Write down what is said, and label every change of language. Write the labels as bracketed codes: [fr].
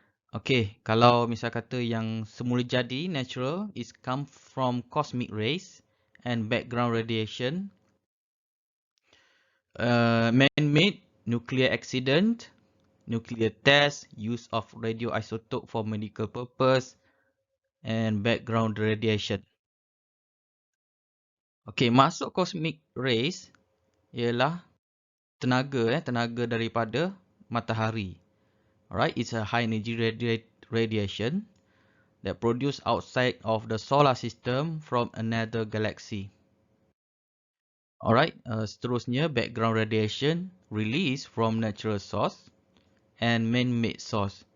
[en] Okay, [ms] kalau misal kata yang semula jadi, [en] natural, is come from cosmic rays and background radiation. Man-made, nuclear accident, nuclear test, use of radioisotope for medical purpose, and background radiation. [ms] Okay, masuk cosmic rays ialah tenaga daripada matahari. [en] Alright, it's a high energy radiation that produced outside of the solar system from another galaxy. Alright, seterusnya background radiation released from natural source and man-made source.